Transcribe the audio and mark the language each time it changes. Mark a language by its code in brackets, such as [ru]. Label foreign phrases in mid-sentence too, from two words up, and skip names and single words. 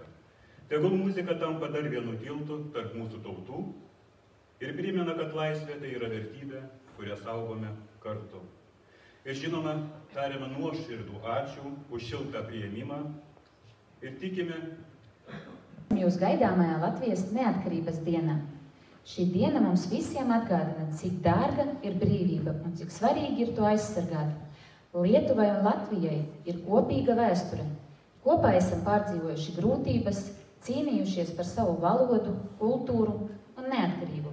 [lt] Tegul muzika tampa dar vienu tiltu tarp mūsų tautų ir primena, kad laisvė tai yra vertybė, kurią saugome kartu. Ir žinoma, tariame nuoširdų ačiū už šiltą priėmimą ir tikime [lv] Jūs gaidāmajā Latvijas neatkarības dienā. Šī diena mums visiem atgādina, cik dārga ir brīvība un cik svarīgi ir to aizsargāt. Lietuvai un Latvijai ir kopīga vēsture. Kopā esam pārdzīvojuši grūtības, cīnījušies par savu valodu, kultūru un neatkarību.